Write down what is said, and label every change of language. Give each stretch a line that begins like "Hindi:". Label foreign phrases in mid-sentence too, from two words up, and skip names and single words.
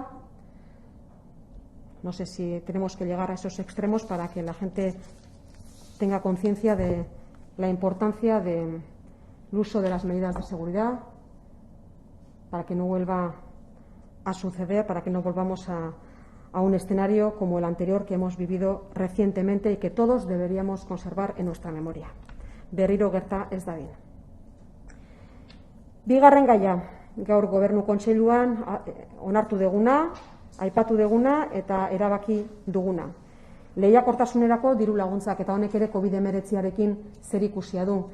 Spanish: No sé si tenemos que llegar a esos extremos para que la gente tenga conciencia de la importancia del uso de las medidas de seguridad, para que no vuelva a suceder, para que no volvamos a un escenario como el anterior que hemos vivido recientemente y que todos deberíamos conservar en nuestra memoria.
Basque: Berriro gerta ez dadin. Bigarren gaia, gaur Gobernu Kontseiluan onartu duguna, aipatu duguna eta erabaki duguna. Lehiakortasunerako diru laguntzak, eta honek ere COVID-19arekin zerikusia du.